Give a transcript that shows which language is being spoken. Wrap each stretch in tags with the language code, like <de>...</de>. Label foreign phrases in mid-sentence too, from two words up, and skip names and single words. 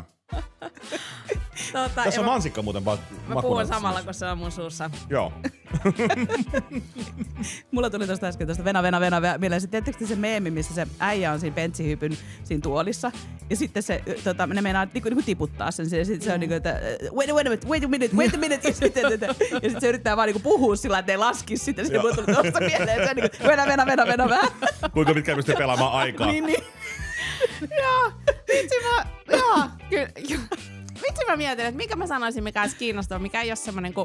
<fi>Tässä on mansikka muuten mä puhun samalla, kun se on mun suussa. Joo. Mulla tuli tosta äsken venä mieleen. Tiedättekö se meemi, missä se äijä on siinä bentsihypyn siinä tuolissa. Ja sitten se, ne meinaa niinku tiputtaa sen. Ja sitten se on niinku, että</fi> <en>wait a minute.</en> <fi>Ja sitten se yrittää vaan niinku puhua sillä, että ei laskisi sitä. Sitten mulla tuli tosta mieleen. Se on niinku, venä. Kuinka pitkään pystyy pelaamaan aikaa. Niin. Joo, vitsi mä mietin, että mikä mä sanoisin, mikä olisi kiinnostavaa, mikä ei ole semmonen kuin...</fi>